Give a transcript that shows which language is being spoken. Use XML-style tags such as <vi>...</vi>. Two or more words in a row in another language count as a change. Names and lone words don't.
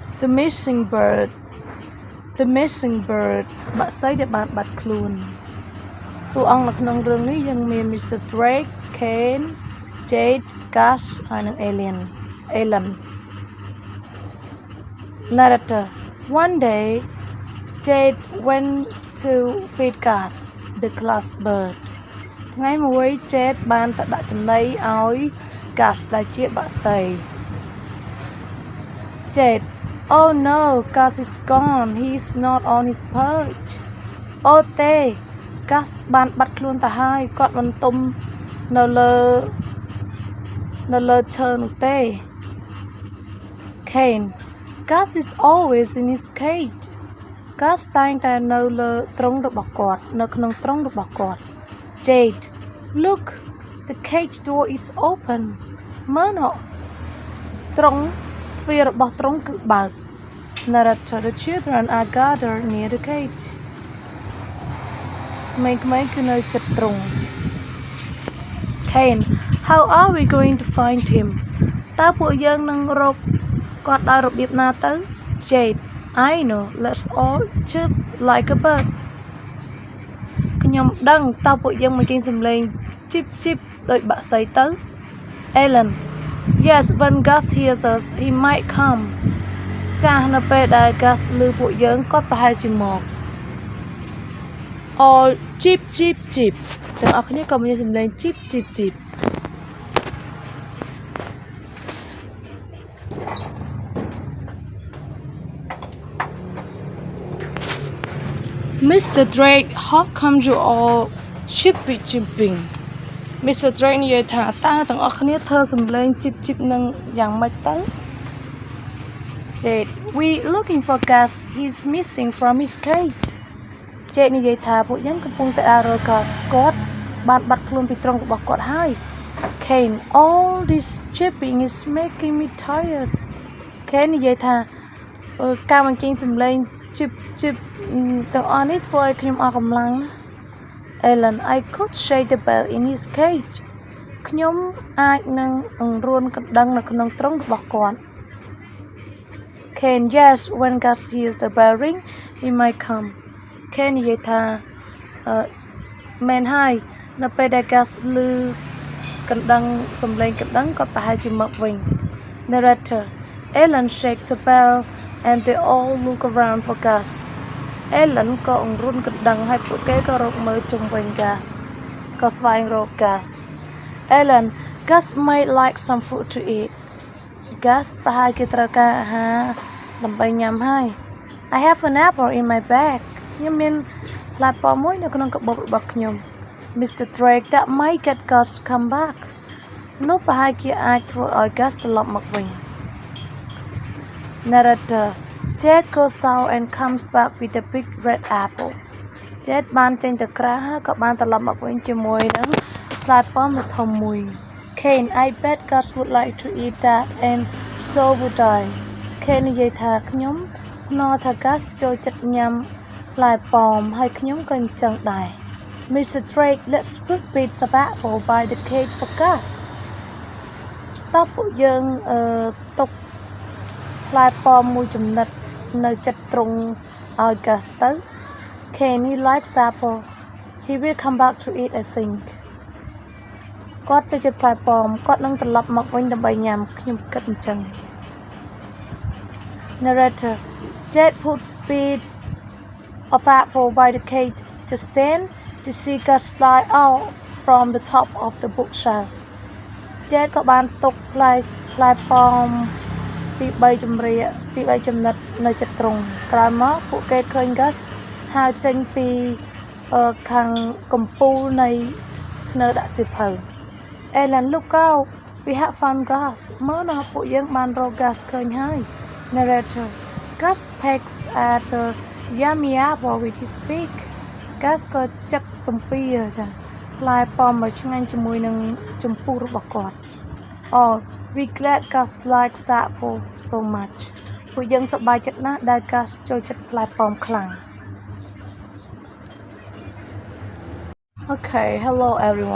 <en>The missing bird The missing bird</en> <km>បាក់សីដែលបានបាត់ខ្លួនតួអង្គនៅក្នុងរឿងនេះយើងមាន Mr. Drake, Kane, Jade, Gus ហើយនិង Ellen.</km> <en>Narrator. One day, Jade went to feed Gus, the glass bird.</en> <km>ថ្ងៃមួយ Jade បានទៅដាក់ចំណីឲ្យ Gus ដែលជាបក្សី Jade.</km> <en>Oh no, Gus is gone. He's not on his perch.</en> <km>Oh ទេ Gus បានបាត់ខ្លួនទៅហើយគាត់មិនទុំនៅលើឈើនោះទេ Kane.</km> <en>Gus is always in his cage.</en> <km>Gus តែងតែនៅលើទ្រុងរបស់គាត់នៅក្នុងទ្រុងរបស់គាត់ Jade.</km> <en>Look, the cage door is open.</en> <km>មើលនោះទ្រុងទ្វាររបស់ទ្រុងគឺបើក Narrator.</km> <en>The children are gathered near the cage.</en> <km>ក្មេងៗគឺនៅជិតទ្រុង Kane.</km> <en>How are we going to find him?</en> <km>តើពួកយើងនឹងរកគាត់ដោយរបៀបណាទៅ Jade.</km> <en>I know. Let's all chirp like a bird.</en> <km>ខ្ញុំដឹងតើពួកយើងមកចេញសំឡេង</km> <en>chip chip</en> <km>ដូចបក្សីទៅ Ellen.</km> <en>Yes, when Gus hears us, he might come.</en> <km>ចាស់នៅពេលដែល Gus ឮពួកយើងគាត់ប្រហែលជាមក</km> <en>All chip chip chip</en> <km>ទាំងអស់គ្នាក៏មានសំឡេង</km> <en>chip chip chip</en> <km>Mr.</km> <en>Drake, how come you all chipping?</en> <km>Mr. Drake និយាយថាតើទាំងអស់គ្នាធ្វើសំឡេង</km> <en>chip chip</en> <km>នឹងយ៉ាងម៉េចទៅ</km> <en>Jade, we looking for Gus. He's missing from his cage.</en> <km>Jade និយាយថាពួកយើងកំពុងតែរក Gus គាត់បានបាត់ខ្លួនពីទ្រុងរបស់គាត់ហើយ Kane,</km> <en>all this chipping is making me tired.</en> <km>Kane និយាយថាការបញ្ចេញសំឡេង</km> <en>chip chip</en> <km>ទាំងអស់នេះធ្វើឲ្យខ្ញុំអស់កម្លាំង Ellen,</km> <en>I could shake the bell in his cage.</en> <km>ខ្ញុំអាចនឹងអង្រួនកណ្ដឹងនៅក្នុងទ្រុងរបស់គាត់ Kane,</km> <en>yes, when Gus hears the bell ring, he might come.</en> <km>Kane និយាយថាមែនហើយនៅពេលដែល Gus ឮកណ្ដឹងសំឡេងកណ្ដឹងគាត់ប្រហែលជាមកវិញ Narrator.</km> <en>Ellen shakes the bell and they all look around for Gus.</en> <km>Ellen ក៏អង្រួនកណ្ដឹងហើយពួកគេក៏រកមើលជុំវិញ Gus ក៏ស្វែងរក Gus.</km> <en>Ellen, Gus might like some food to eat.</en> <km>Gus ប្រហែលជាត្រូវការអាហារដើម្បីញ៉ាំហើយ</km> <en>I have an apple in my bag.</en> <km>ខ្ញុំមានផ្លែប៉ោមមួយនៅក្នុងកាបូបរបស់ខ្ញុំ Mr.</km> <en>Drake, that might get Gus to come back.</en> <km>នោះប្រហែលជាអាចធ្វើឲ្យ Gus ត្រឡប់មកវិញ Narrator.</km> <en>Jade goes out and comes back with a big red apple.</en> <km>Jade បានចេញទៅក្រៅហើយក៏បានត្រឡប់មកវិញជាមួយនឹងផ្លែប៉ោមដ៏ធំមួយ Kane,</km> <en>I bet Gus would like to eat that and so would I.</en> <km>Kane និយាយថាខ្ញុំភ្នាល់ថា Gus ចូលចិត្តញ៉ាំផ្លែប៉ោមហើយខ្ញុំក៏អញ្ចឹងដែរ Mr.</km> <en>Drake, let's put bits of apple by the cage for Gus.</en> <km>តើពួកយើងទុកផ្លែប៉ោមមួយចំណិតនៅចិត្តទ្រុងឲ្យ Gus ទៅ Kane,</km> <en>he likes apple. He will come back to eat, I think.</en> <km>គាត់ចូលចិត្តផ្លែប៉ោមគាត់នឹងត្រឡប់មកវិញដើម្បីញ៉ាំខ្ញុំគិតអញ្ចឹង Narrator.</km> <en>Jade puts bit of apple by the cage to stand to see Gus fly out from the top of the bookshelf.</en> <km>Jade ក៏បានទុកផ្លែប៉ោមពី3ចំណិតនៅចិត្តទ្រុងក្រោយមកពួកគេឃើញ Gus ហើរចេញពីខាងកំពូលនៃធ្នើដាក់សៀវភៅ Ellen,</km> <en>look out. We have found Gus.</en> <km>មើលណាពួកយើងបានរក Gus ឃើញហើយ Narrator.</km> <en>Gus pecks at the yummy apple with his beak.</en> <km>Gus ក៏ចឹកទំពាចាផ្លែប៉ោមមកឆ្ងាញ់ជាមួយនឹងចំពុះរបស់គាត់</km> <en>Oh, we glad Gus likes apple so much.</en> <km>ពួកយើងសប្បាយចិត្តណាស់ដែល Gus ចូលចិត្តផ្លែប៉ោមខ្លាំង</km> <en>Okay, hello everyone.</en>